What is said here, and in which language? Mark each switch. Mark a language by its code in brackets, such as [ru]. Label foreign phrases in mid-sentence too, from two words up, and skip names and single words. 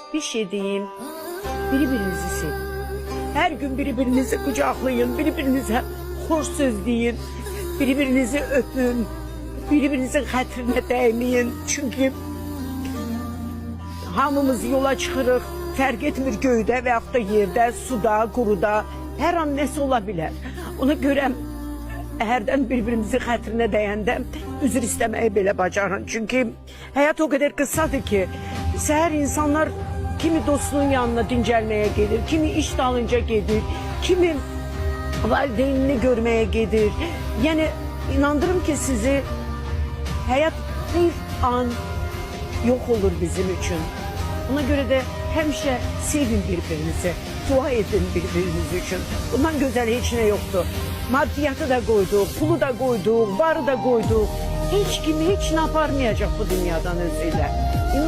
[tr] bir şey diyeyim. Birbirinizi sevin. Her gün birbirinizi kucaklayın, birbirinize hoş söz deyin, birbirinizi öpün, birbirinizin hatırına değmeyin. [az] Çünkü hamımız yola çıxırıq, fərq etmir göydə və yaxud da yerdə, suda, quruda, hər an nəsə ola bilər. Ona görə hərdən birbirimizin xətrinə dəyəndə üzr istəməyi belə bacarın. Çünki həyat o qədər qısadır ki, səhər insanlar kimi dostunun yanına dincəlməyə gedir, kimi iş dalınca gedir, kimi valideynini görməyə gedir. Yəni inandırım ki sizi həyat bir an [tr] yok olur bizim için. Ona göre de hemşe sevin birbirinizi, dua edin birbiriniz için. Bundan güzel hiç ne yoktu. Maddiyatı da koyduk, pulu da koyduk, varı da koyduk. Hiç kim hiç ne yapamayacak bu dünyadan özüyle.